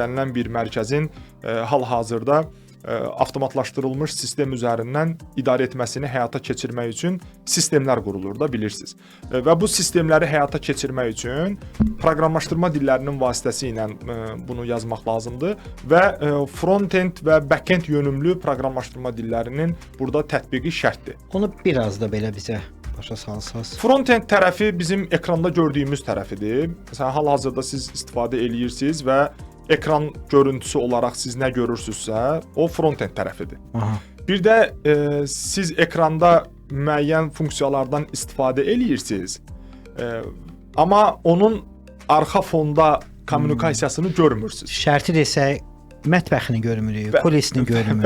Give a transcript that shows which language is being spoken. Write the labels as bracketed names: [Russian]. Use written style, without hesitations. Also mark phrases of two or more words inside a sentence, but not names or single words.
[Azerbaijani] İstənilən bir mərkəzin hal-hazırda avtomatlaşdırılmış sistem üzərindən idarə etməsini həyata keçirmək üçün sistemlər qurulur da bilirsiniz. Və bu sistemləri həyata keçirmək üçün proqramlaşdırma dillərinin vasitəsilə bunu yazmaq lazımdır və front-end və back-end yönümlü proqramlaşdırma dillərinin burada tətbiqi şərtdir. Onu biraz da belə bizə başa salsaz. Front-end tərəfi bizim ekranda gördüyümüz tərəfidir. Məsələn, hal-hazırda siz istifadə eləyirsiniz və ekran görüntüsü olaraq siz nə görürsünüzsə, o front-end tərəfidir. Aha. Bir də siz ekranda müəyyən funksiyalardan istifadə eləyirsiniz. Amma onun arxa fonda kommunikasiyasını görmürsünüz. Şərti desək, mətbəxini görmürük, kulisini görmürük.